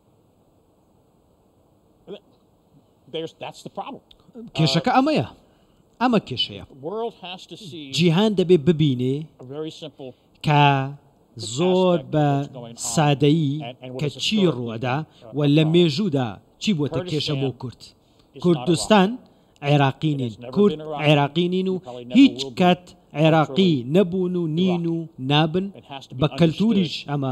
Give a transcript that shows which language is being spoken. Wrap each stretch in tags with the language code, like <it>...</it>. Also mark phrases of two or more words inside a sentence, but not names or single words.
<ckb>کێشەکە ئەمەیە ئەمە کێشەیە</ckb> <en>The world has to see</en> <ckb>جیهان دەبێ ببینێ</ckb> <en>a very simple</en> <ckb>کە زۆر بە سادەیی کە چی ڕوەدا و لە مێژوودا چی بۆتە کێشە بۆ کورد کوردستان عێراقی نین کورد عێراقی نین و هیچ کات عێراقی نەبوون و نین و نابن بە کەلتوریش ئەمە</ckb>